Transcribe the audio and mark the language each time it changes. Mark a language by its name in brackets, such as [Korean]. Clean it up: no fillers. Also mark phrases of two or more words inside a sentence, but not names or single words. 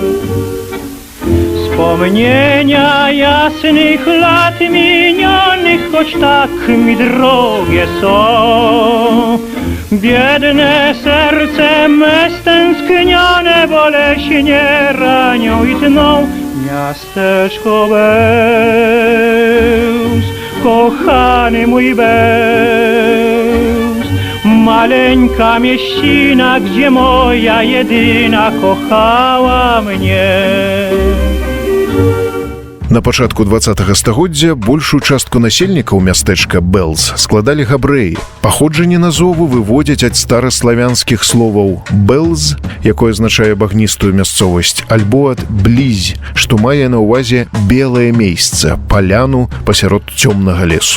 [Polish] Wspomnienia jasnych lat minionych, choć tak mi drogie są, biedne serce me stęsknione boleśnie ranią i tną. Miasteczko Bełz, kochany mój Bełz, maleńka mieścina, gdzie moja jedyna kochała mnie. [Belarusian] На пачатку 20-го стагоддзя большую частку насельнікаў мястэчка Белз складалі габрэі. Паходжанне назову выводзяць ад стараславянскіх словаў «белз», якое азначае багністую мясцовасць, альбо ад «блізь», што мае на ўвазе белае месца, паляну пасярод цёмнага лесу.